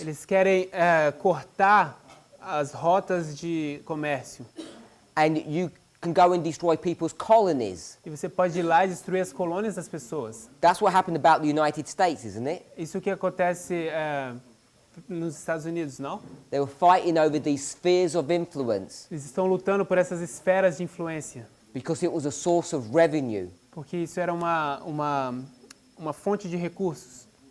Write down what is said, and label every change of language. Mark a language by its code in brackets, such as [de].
[pt] Eles querem cortar as rotas de comércio. [en] And you can go and destroy people's colonies. [pt] E você pode ir lá e destruir as colônias das pessoas. [en] That's what happened about the United States, isn't it? [pt] Isso que acontece nos Estados Unidos, não? [en] They were fighting over these spheres of influence [pt] Eles estão lutando por essas esferas de influência. [en] because it was a source of revenue. [pt] Porque isso era uma fonte de recursos.